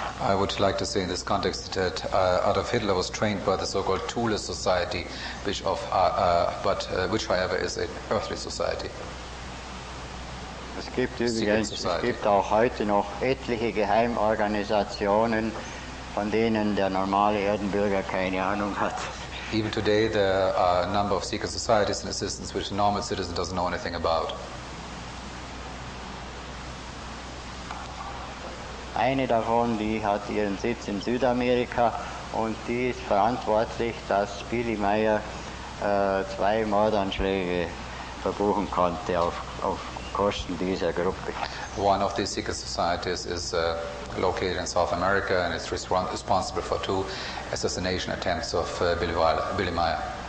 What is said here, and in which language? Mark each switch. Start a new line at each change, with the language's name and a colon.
English: I would like to say in this context that Adolf Hitler was trained by the so-called Thule Society, which however is an earthly society.
German: Es gibt übrigens, es gibt auch heute noch etliche Geheimorganisationen, von denen der normale Erdenbürger keine Ahnung hat.
English: Even today there are a number of secret societies and assistants which the normal citizen doesn't know anything about.
German: Eine davon, die hat ihren Sitz in Südamerika und die ist verantwortlich, dass Billy Meier 2 Mordanschläge verbuchen konnte auf Kosten dieser Gruppe.
English: One of these secret societies is located in South America and is responsible for 2 assassination attempts of Billy Meier.